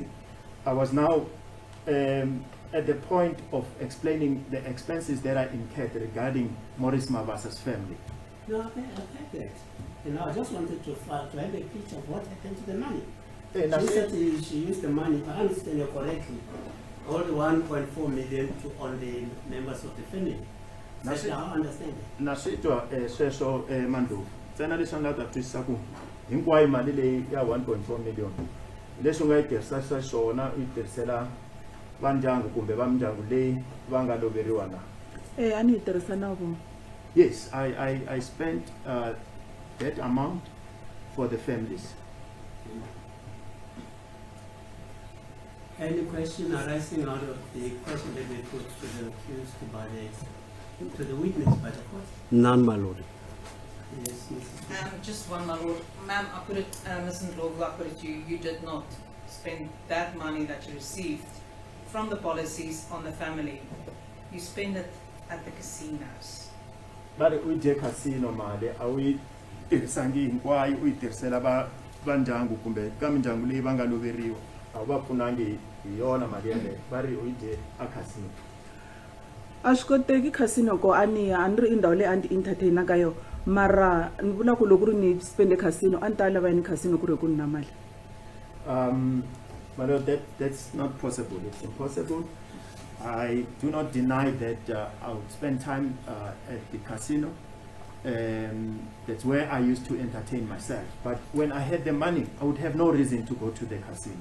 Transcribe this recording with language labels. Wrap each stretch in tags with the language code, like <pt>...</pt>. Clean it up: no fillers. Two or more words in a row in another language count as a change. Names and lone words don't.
<en>I was now at the point of explaining the expenses that I incurred regarding Morris Mabasa's family. No, I get that. You know, I just wanted to have a picture of what happened to the money. Hey, She said she used the money, if I understand you correctly, all the 1.4 million to all the members of the family. That's how I understand it.</en> <ts>Naswitwa sweswo Mandlovu ntsena leswi a nga ta twisisa ku hinkwayo mali leyi ya 1.4 million leswi u nga yi tirhisa swona u yi tirhisela va ndyangu kumbe va mindyangu leyi va nga loveriwa na. A ni yi tirhisa na vona.</ts> <en>Yes, I spent that amount for the families. Any question arising out of the question that we put to the accused to the witness by the court? None, my lord. Yes, Mrs. Just one, my lord. Ma'am, I put it, Ms. Ndlovu, I put it to you, you did not spend that money that you received from the policies on the family. You spend it at the casinos.</en> <ts>Bari u je casino mali a u yi tirhisangi hinkwayo u yi tirhisela va ndyangu kumbe ka mindyangu leyi va nga loveriwa a wu va pfunangi hi yona mali yaleyo bari u yi je a casino. A swi koteki casino ko a ni ri i ndhawu leyi a ni entertaina ka yona mara ni vula ku loko ri ni spende casino a ni ta lava ni casino ku ri ku ni na mali.</ts> <en>But that's not possible. It's impossible. I do not deny that I would spend time at the casino. That's where I used to entertain myself. But when I had the money, I would have no reason to go to the casino.</en>